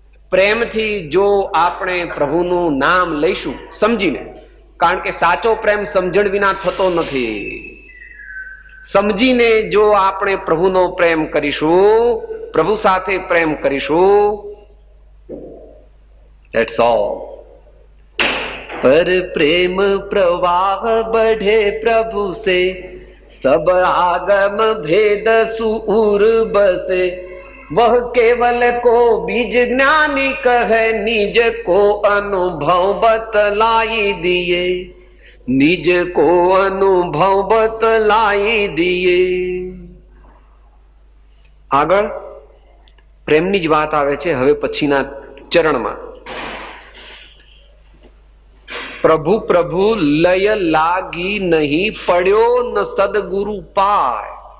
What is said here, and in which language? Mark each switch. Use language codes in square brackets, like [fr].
[gu] પ્રેમથી જો આપણે પ્રભુનું નામ લઈશું સમજીને, કારણ કે સાચો પ્રેમ સમજણ વિના થતો નથી. સમજીને જો આપણે પ્રભુનો પ્રેમ કરીશું, પ્રભુ સાથે પ્રેમ કરીશું, [en] that's all. [hi] पर प्रेम प्रवाह बढ़े प्रभु से, सब आगम भेद सूर बसे. वह केवल को बीज ज्ञानी कहे, निज को अनुभव बतलाई दिए, निज को अनुभव बतलाई दिए. [gu] આગળ પ્રેમની જ વાત આવે છે હવે પછીના ચરણમાં. પ્રભુ પ્રભુ લય લાગી નહીં, પડ્યો ન સદગુરુ પાય.